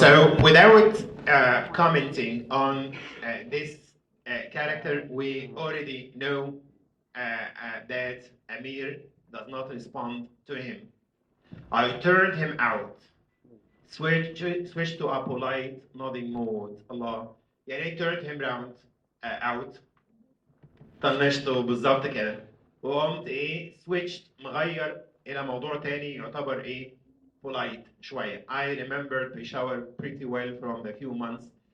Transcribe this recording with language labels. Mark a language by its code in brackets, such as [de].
[en] So without commenting on this character, we already know that Amir does not respond to him. I turned him out. Switched to a polite nodding mode. Allah. [ar] يعني [en] turned him round out. [ar] طنشته بالظبط كده. وقمت ايه switched مغير الى موضوع تاني يعتبر ايه polite شويه. [en] I remembered Peshawar pretty well from the few months.